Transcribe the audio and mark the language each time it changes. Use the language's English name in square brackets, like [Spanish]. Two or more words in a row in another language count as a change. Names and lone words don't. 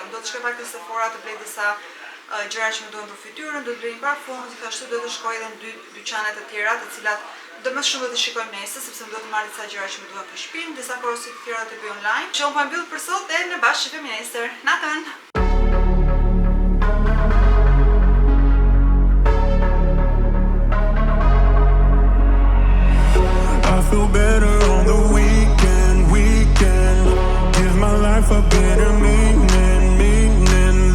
[Albanian] Do të shkoj pak te Sephora të blej disa gjëra që më duhen për fytyrën, do të blej një parfum, gjithashtu do të shkoj edhe në 2 dyqane të tjera, të cilat do më shumë do të shikojmë nesër, sepse më duhet të marr disa gjëra që më duhen për shtëpinë, disa porosi të tjera do të bëj online. Që unë po mbyll për sot dhe ne bashkë shihemi nesër. Natën. [English] Feel better on the weekend. Give my life a better meaning.